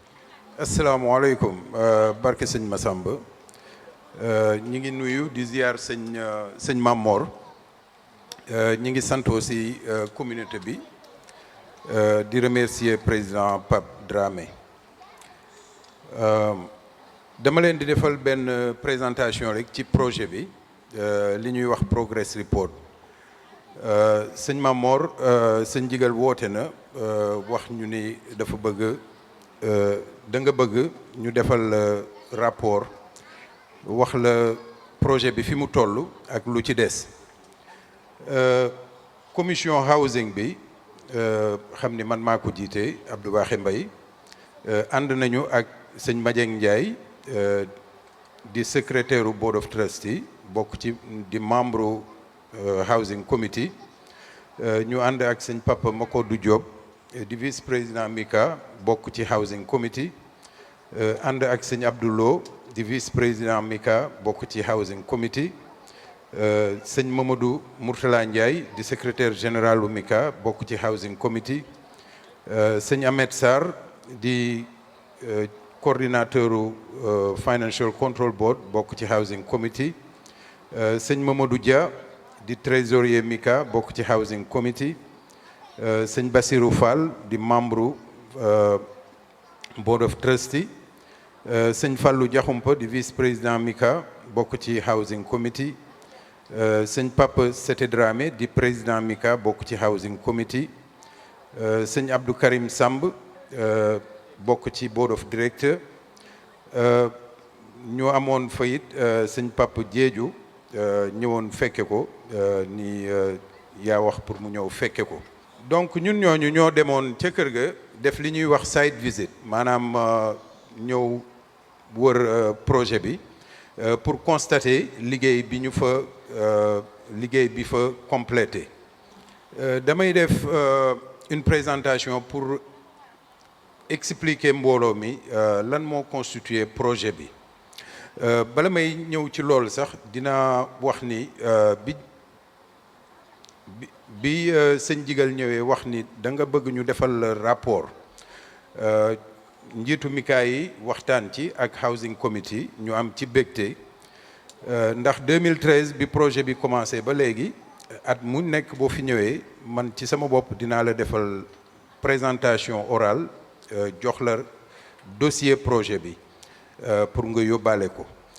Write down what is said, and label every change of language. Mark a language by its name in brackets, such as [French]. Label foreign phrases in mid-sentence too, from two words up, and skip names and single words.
[Wolof] asalaamaaleykum barke sëñ Massamba ñi ngi nuyu di ziar sëñ Mame Mor ñi ngi sant [French] aussi communauté [Wolof] bi di [French] remercier président [Wolof] Pape Dramé dama leen di defal benn présentation rek ci projet bi li ñuy wax [English] progress report [Wolof] sëñ Mame Mor sëñ Jigal woote na wax ñu ni dafa bëgg da nga bëgg ñu defal rapport wax la projet bi fi mu toll ak lu ci des [English] commission housing [Wolof] bi xam ni man maa ko jiite Abdou Baaxe Mbaye ànd nañu ak sëñ Madieng Ndiaye di [French] secrétaire au [English] board of trustee [Wolof] bokk ci di membre [English] housing committee [Wolof] ñu ànd ak sëñ Papa Makodou Diop di [French] vice président [Wolof] MICA bokk ci [English] housing committee [Wolof] ànd ak sëñ Abdoulo di [French] vice président [Wolof] MICA bokk ci [English] housing committee [Wolof] sëñ Mamadou Mourtala Ndiaye di [French] secrétaire général [Wolof] u MICA bokk ci [English] housing committee [Wolof] sëñ Ahmed Sarr di coordinateur u [English] financial control board [Wolof] bokk ci [English] housing committee [Wolof] sëñ Mamadou Dia di trésorier MICA bokk ci [English] housing committee [Wolof] sëñ Bassirou Fall di membre [English] board of trustee [Wolof] sëñ Fallou Diakhoumpa di [French] vice président [Wolof] MICA bokk ci [English] housing committee [Wolof] sëñ Papa Sete Dramé di président MICA bokk ci [English] housing committee [Wolof] sëñ Abdou Karim Samb bokk ci [English] board of director [Wolof] ñu amoon fayit sëñ Papa Diédiou ñëwoon fekke ko ni yaa wax pour mu ñëw fekke ko donc ñun ñooñu ñoo demoon ca kër ga def li ñuy wax [English] site visit [Wolof] maanaam ñëw wër projet bi [French] pour constater [Wolof] liggéey bi ñu fa liggéey bi fa complété damay def [French] une présentation pour expliquer [Wolof] mbooloo mi lan moo constituer projet bi bala may ñëw ci loolu sax dina wax ni bi sëñ Jigal ñëwee wax ni da nga bëgg ñu defal rapport njiitu MICA yi waxtaan ci ak [English] housing committee [Wolof] ñu am ci bégte ndax 2013 bi projet bi commencé ba léegi at mu nekk boo fi ñëwee man ci sama bopp dinaa la defal [French] présentation orale [Wolof] jox la dossier projet bi pour nga yóbbaale ko